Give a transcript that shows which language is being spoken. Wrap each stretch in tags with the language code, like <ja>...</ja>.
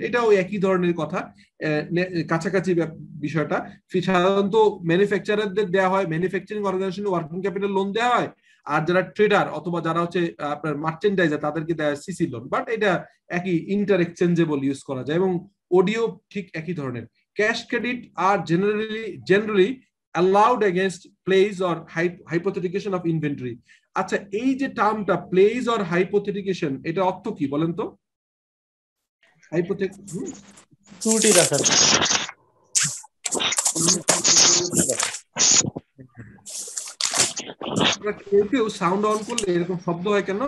<bn>এটাও একই ধরনের কথা, কাছাকাছি বিষয়টা। সাধারণত ম্যানুফ্যাকচারারদের দেওয়া হয়, manufacturing organisation working capital loan দেওয়া হয়, আর যারা ট্রেডার অথবা যারা হচ্ছে আপনার মার্চেন্ডাইজার তাদেরকে দেওয়া হয় সিসি লোন। বাট এটা একই, ইন্টার এক্সচেঞ্জেবল ইউজ করা যায়, এবং ওডিও ঠিক একই ধরনের।</bn> <en>Cash credit আর generally allowed against plays or hypothecation of inventory.</en> <bn>আচ্ছা, এই যে টার্মটা প্লেজ অর হাইপোথেটিকেশন, এটা অর্থ কি বলেন তো? ত্রুটি রাখা, কেউ সাউন্ড অন করলে এরকম শব্দ হয় কেন?</bn>